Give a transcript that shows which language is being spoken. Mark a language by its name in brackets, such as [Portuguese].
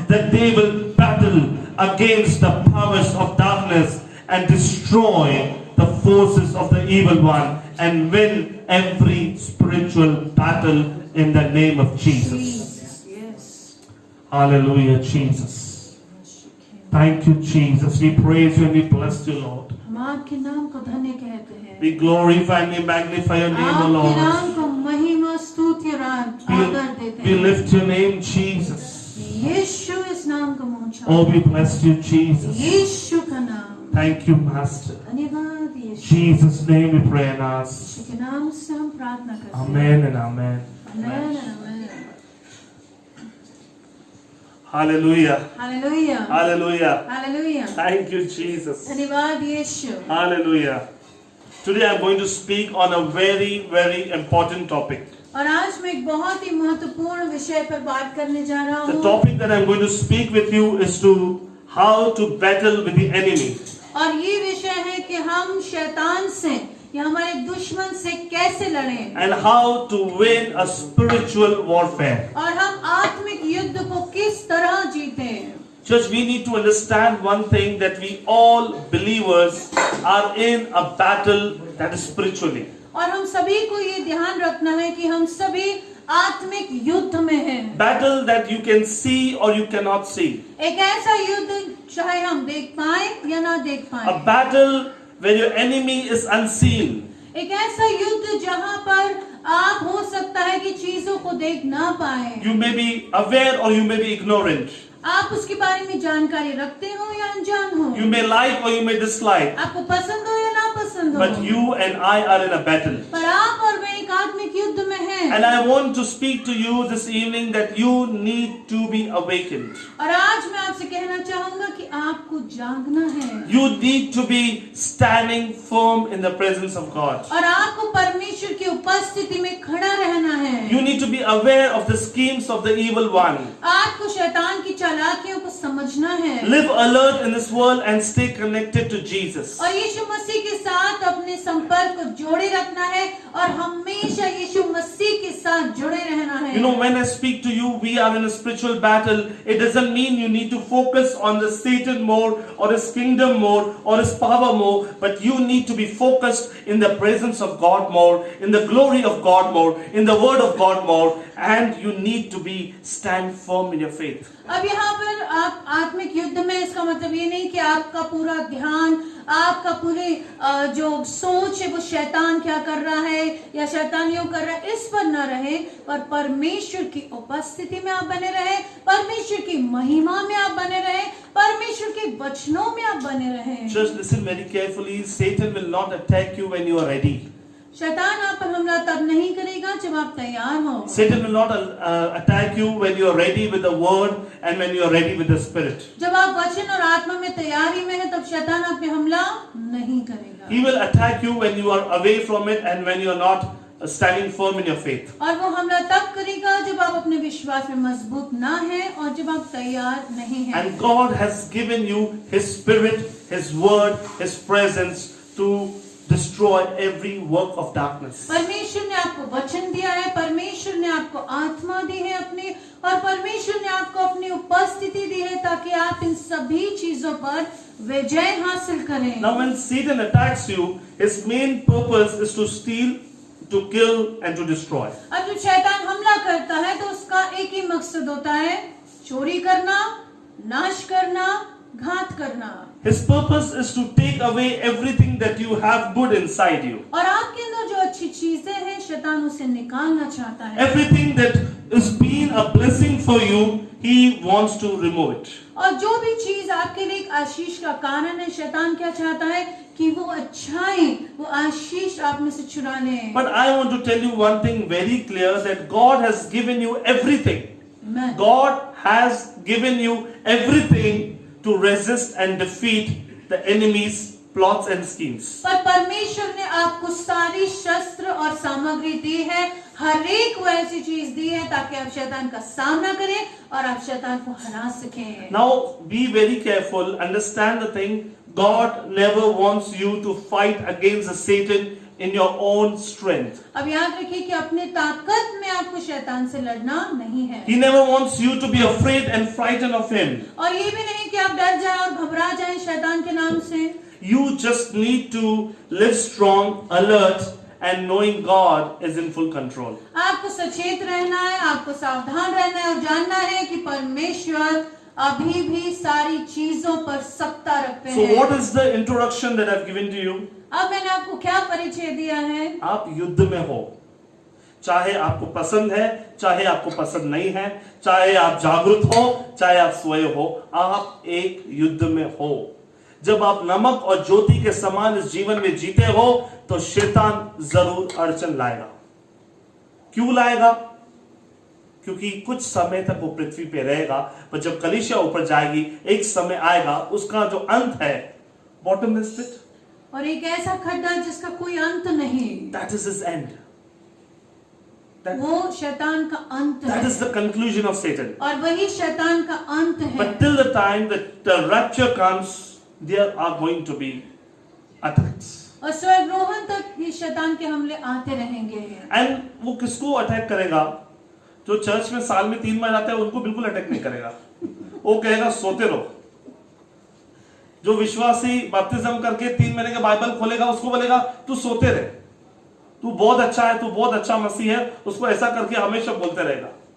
[English] That they will battle against the powers of darkness and destroy the forces of the evil one and win every spiritual battle in the name of Jesus. Hallelujah, Jesus. Thank you, Jesus. We praise you and we bless you, Lord. [Hindi] हम आपके नाम को धन्य कहते हैं, [English] We glorify and we magnify your name, O [Hindi] आपके नाम [English] Lord. [Hindi] को महिमा स्तुति और आदर देते [English] We [Hindi] हैं। [English] lift your name, Jesus. [Hindi] यीशु इस नाम को ऊंचा, [English] Oh, we bless you, Jesus. [Hindi] यीशु का नाम, [English] Thank you, Master. [Hindi] धन्यवाद यीशु। [English] Jesus' name we pray and ask. [Hindi] यीशु के नाम से हम प्रार्थना करते हैं। [English] Amen and amen. [Hindi] Amen, amen. [English] Hallelujah. [Hindi] Hallelujah, [English] Hallelujah. [Hindi] Hallelujah. [English] Thank you, Jesus. [Hindi] धन्यवाद यीशु। [English] Hallelujah. Today I'm going to speak on a very, very important topic. [Hindi] और आज मैं एक बहुत ही महत्वपूर्ण विषय पर बात करने जा रहा [English] The [Hindi] हूँ। [English] topic that I'm going to speak with you is to how to battle with the enemy. [Hindi] और ये विषय है कि हम शैतान से या हमारे दुश्मन से कैसे लड़ें [English] And how to win a spiritual warfare. [Hindi] और हम आत्मिक युद्ध को किस तरह जीतें। [English] Church, we need to understand one thing, that we all believers are in a battle that is spiritually. [Hindi] और हम सभी को ये ध्यान रखना है कि हम सभी आत्मिक युद्ध में हैं। [English] Battle that you can see or you cannot see. [Hindi] एक ऐसा युद्ध चाहे हम देख पाए या ना देख [English] A [Hindi] पाए, [English] battle where your enemy is unseen. [Hindi] एक ऐसा युद्ध जहाँ पर आप हो सकता है कि चीजों को देख ना पाए, [English] You may be aware or you may be ignorant. [Hindi] आप उसके बारे में जानकारी रखते हो या अनजान हो, [English] You may like or you may dislike. [Hindi] आपको पसंद हो या ना पसंद हो, [English] But you and I are in a battle. [Hindi] पर आप और मैं एक आत्मिक युद्ध में हैं। [English] And I want to speak to you this evening that you need to be awakened. [Hindi] और आज मैं आपसे कहना चाहूंगा कि आपको जागना है [English] You need to be standing firm in the presence of God. [Hindi] और आपको परमेश्वर की उपस्थिति में खड़ा रहना है। [English] You need to be aware of the schemes of the evil one. [Hindi] आपको शैतान की चालाकियों को समझना है [English] Live alert in this world and stay connected to Jesus. [Hindi] और यीशु मसीह के साथ अपने संपर्क को जोड़े रखना है और हमेशा यीशु मसीह के साथ जुड़े रहना है। [English] You know, when I speak to you, we are in a spiritual battle. It doesn't mean you need to focus on the Satan more or his kingdom more or his power more, but you need to be focused in the presence of God more, in the glory of God more, in the word of God more, and you need to be stand firm in your faith. [Hindi] अब यहाँ पर आप आत्मिक युद्ध में, इसका मतलब ये नहीं कि आपका पूरा ध्यान, आपका पूरे जो सोच है वो शैतान क्या कर रहा है या शैतान यूं कर रहा है, इस पर न रहे, पर परमेश्वर की उपस्थिति में आप बने रहे, परमेश्वर की महिमा में आप बने रहे, परमेश्वर के वचनों में आप बने रहे। [English] Just listen very carefully. Satan will not attack you when you are ready. [Hindi] शैतान आप पर हमला तब नहीं करेगा जब आप तैयार हो। [English] Satan will not attack you when you are ready with the word and when you are ready with the spirit. [Hindi] जब आप वचन और आत्मा में तैयारी में हैं, तब शैतान आप पे हमला नहीं करेगा। [English] He will attack you when you are away from it and when you are not standing firm in your faith. [Hindi] और वो हमला तब करेगा जब आप अपने विश्वास में मजबूत ना हैं और जब आप तैयार नहीं हैं। [English] And God has given you His Spirit, His Word, His presence to destroy every work of darkness. [Hindi] परमेश्वर ने आपको वचन दिया है, परमेश्वर ने आपको आत्मा दी है अपनी, और परमेश्वर ने आपको अपनी उपस्थिति दी है ताकि आप इन सभी चीजों पर विजय हासिल करें। [English] Now when Satan attacks you, his main purpose is to steal, to kill and to destroy. [Hindi] अब जब शैतान हमला करता है तो उसका एक ही मकसद होता है, चोरी करना, नाश करना, घात करना। [English] His purpose is to take away everything that you have good inside you. [Hindi] और आपके अंदर जो अच्छी चीजें हैं शैतान उसे निकालना चाहता है। [English] Everything that is been a blessing for you, he wants to remove it. [Hindi] और जो भी चीज आपके लिए एक आशीष का कारण है, शैतान क्या चाहता है कि वो अच्छाई, वो आशीष आप में से चुरा ले। [English] But I want to tell you one thing very clear, that God has given you everything. God has given you everything to resist and defeat the enemy's plots and schemes. [Hindi] पर परमेश्वर ने आपको सारी शस्त्र और सामग्री दी है, हर एक वो ऐसी चीज दी है ताकि आप शैतान का सामना करें और आप शैतान को हरा सकें। [English] Now be very careful, understand the thing, God never wants you to fight against the Satan in your own strength. [Hindi] अब याद रखिए कि अपने ताकत में आपको शैतान से लड़ना नहीं है। [English] He never wants you to be afraid and frightened of him. [Hindi] और ये भी नहीं कि आप डर जाएं और घबरा जाएं शैतान के नाम से। [English] You just need to live strong, alert and knowing God is in full control. [Hindi] आपको सचेत रहना है, आपको सावधान रहना है और जानना है कि परमेश्वर अभी भी सारी चीजों पर सत्ता रखते [English] So [Hindi] हैं। [English] what is the introduction that I've given to you? [Hindi] अब मैंने आपको क्या परिचय दिया है? आप युद्ध में हो, चाहे आपको पसंद है, चाहे आपको पसंद नहीं है, चाहे आप जागरूक हो, चाहे आप सोए हो, आप एक युद्ध में हो। जब आप नमक और ज्योति के समान इस जीवन में जीते हो तो शैतान जरूर अड़चन लाएगा। क्यों लाएगा? क्योंकि कुछ समय तक वो पृथ्वी पे रहेगा, पर जब कलीसिया ऊपर जाएगी एक समय आएगा उसका जो अंत है, [English] bottomless pit, [Hindi] और एक ऐसा खड्डा जिसका कोई अंत नहीं, [English] that is his end. [Hindi] वो शैतान का अंत [English] That [Hindi] है [English] is the conclusion of Satan. [Hindi] और वही शैतान का अंत है। [English] But till the time that the rapture comes, there are going to be attacks. [Hindi] और स्वर्गरोहण तक भी शैतान के हमले आते रहेंगे। And वो किसको अटैक करेगा? जो चर्च में साल में 3 बार आते हैं उनको बिल्कुल अटैक नहीं करेगा। वो कहेगा सोते रहो। जो विश्वासी बपतिस्म करके 3 महीने के बाइबल खोलेगा उसको बोलेगा तू सोते रहे, तू बहुत अच्छा है, तू बहुत अच्छा मसीह है, उसको ऐसा करके हमेशा बोलते रहेगा।